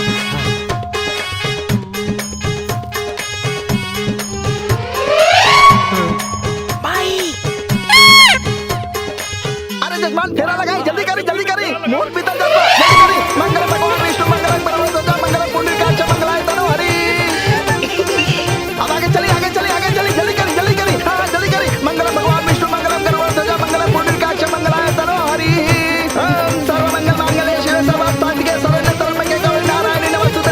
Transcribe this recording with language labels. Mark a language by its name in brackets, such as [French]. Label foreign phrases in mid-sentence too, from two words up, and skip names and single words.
[Bhojpuri] अरे जजमान फेरा लगाई, जल्दी करी मोर पीतल जल्दी करी। [Sanskrit] मंगल भगवान विष्णु मंगल भगवान मंगल पुंडरीकाक्ष मंगलाय तनो हरि। [Bhojpuri] अब आगे चली जल्दी करी। हाँ जल्दी करी। [Sanskrit] मंगल भगवान विष्णु मंगल गरुड़ मंगल पुंडरीकाक्ष मंगलाय तनो हरि। सर्वमंगल मांगल्ये शिवे सर्वार्थसाधिके शरण्ये त्र्यंबके गौरी नारायणी